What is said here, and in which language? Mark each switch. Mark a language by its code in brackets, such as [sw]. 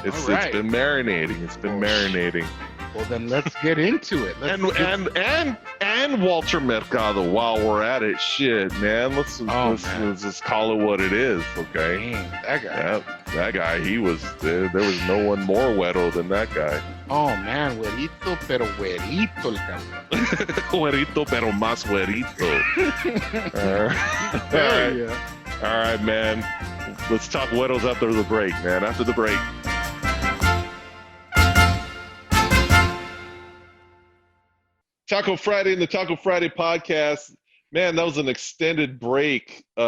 [en] It's been marinating. It's been marinating. Well, then let's get into it. And and Walter Mercado. While we're at it, shit, man. Let's just call it what it is, okay? Dang, that guy. That guy, he was. There was no one more güero than that guy. Oh man, [es] güerito, pero güerito el cabrón. Güerito, pero más güerito. [en] All right. Yeah. All right, man. Let's talk güeros after the break, man. After the break. Taco Friday and the Taco Friday podcast. Man, that was an extended break.